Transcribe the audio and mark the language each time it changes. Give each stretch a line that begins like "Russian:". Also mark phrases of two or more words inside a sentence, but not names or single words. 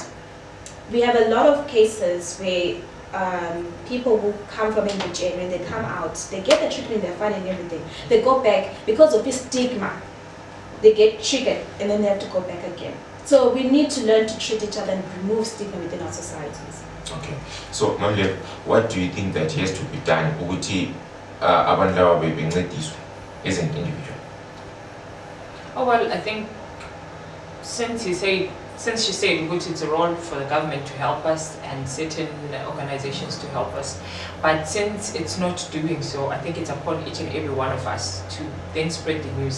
English: We have a lot of cases where people who come from Mbujeni, when they come out, they get the treatment, they're fine and everything. They go back because of this stigma. They get triggered and then they have to go back again. So we need to learn to treat each other and remove stigma within our societies. Okay. So, Mamle, what do you think that has to be done
Zulu: ukuthi abantu laba bebencediswe
English: as an individual? Oh well, I think since she said it's a role for the government to help us and certain organizations to help us, but since it's not doing so, I think it's upon each and every one of us to then spread the news.